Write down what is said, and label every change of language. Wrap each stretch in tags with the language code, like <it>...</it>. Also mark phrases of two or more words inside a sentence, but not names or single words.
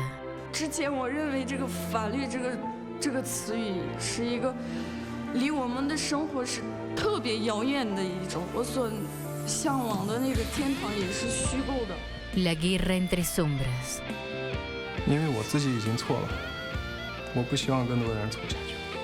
<zh>之前我认为这个法律这个词语是一个离我们的生活是特别遥远的一种，我所向往的那个天堂也是虚构的。</zh> <es>La guerra entre sombras.</es> <zh>因为我自己已经错了，我不希望更多的人错下去。</zh>